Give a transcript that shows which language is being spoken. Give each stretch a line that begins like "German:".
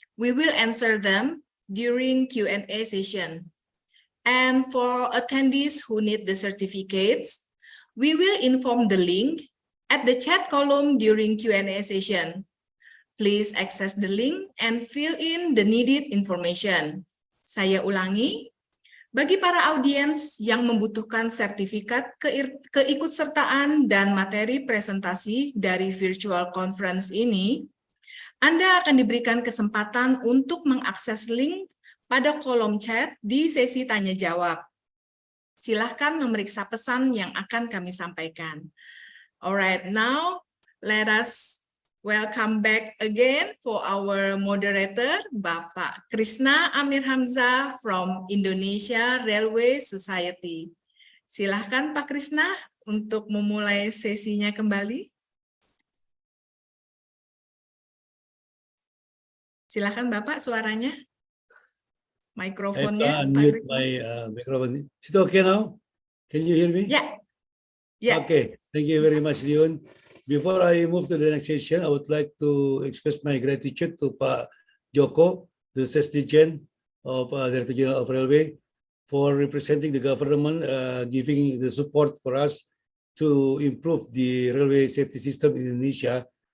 English: We will answer them during Q&A session. And for attendees who need the certificates, we will inform the link at the chat column during Q&A session. Please access the link and fill in the needed information.
Indonesian: Saya ulangi, bagi para audiens yang membutuhkan sertifikat keikutsertaan dan materi presentasi dari virtual conference ini, Anda akan diberikan kesempatan untuk mengakses link pada kolom chat di sesi tanya jawab. Silahkan memeriksa pesan yang akan kami sampaikan.
English: Alright, now let us welcome back again for our moderator, Bapak Krishna Amir Hamzah from Indonesia Railway Society.
Indonesian: Silahkan Pak Krishna untuk memulai sesinya kembali. Silahkan Bapak suaranya. Mikrofonnya.
English: I have to unmute my microphone. Is it okay now? Can you hear me? Yeah. Yeah. Okay. Thank you very much, Leon. Before I move to the next session, I would like to express my gratitude to Pak Joko, the Sesdijen of Director General of Railway, for representing the government, giving the support for us to improve the railway safety system in Indonesia.